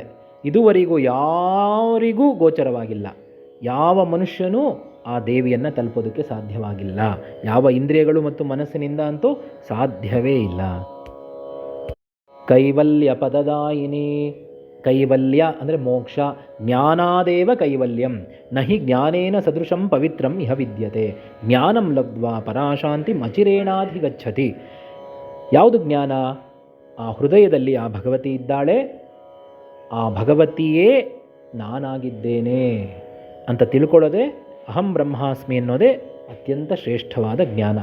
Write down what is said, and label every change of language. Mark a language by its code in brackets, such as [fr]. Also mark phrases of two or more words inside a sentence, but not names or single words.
[kn] ಇದುವರೆಗೂ ಯಾರಿಗೂ ಗೋಚರವಾಗಿಲ್ಲ. ಯಾವ ಮನುಷ್ಯನೂ ಆ ದೇವಿಯನ್ನು ತಲುಪೋದಕ್ಕೆ ಸಾಧ್ಯವಾಗಿಲ್ಲ. ಯಾವ ಇಂದ್ರಿಯಗಳು ಮತ್ತು ಮನಸ್ಸಿನಿಂದ ಅಂತೂ ಸಾಧ್ಯವೇ ಇಲ್ಲ. ಕೈವಲ್ಯ ಪದದಾಯಿನಿ, ಕೈವಲ್ಯ ಅಂದರೆ ಮೋಕ್ಷ. [sa] ಜ್ಞಾನಾದೇವ ಕೈವಲ್ಯಂ ನಹಿ ಜ್ಞಾನೇನ ಸದೃಶಂ ಪವಿತ್ರಂ ಇಹ ವಿದ್ಯತೆ ಜ್ಞಾನಂ ಲಬ್ಧ್ವಾ ಪರಾಶಾಂತಿ ಅಚಿರೇಣಾಧಿಗಚ್ಚತಿ. [kn] ಯಾವುದು ಜ್ಞಾನ? ಆ ಹೃದಯದಲ್ಲಿ ಆ ಭಗವತಿ ಇದ್ದಾಳೆ, ಆ ಭಗವತಿಯೇ ನಾನಾಗಿದ್ದೇನೆ ಅಂತ ತಿಳ್ಕೊಳ್ಳೋದೆ [sa] ಅಹಂ ಬ್ರಹ್ಮಾಸ್ಮಿ [kn] ಅನ್ನೋದೇ ಅತ್ಯಂತ ಶ್ರೇಷ್ಠವಾದ ಜ್ಞಾನ.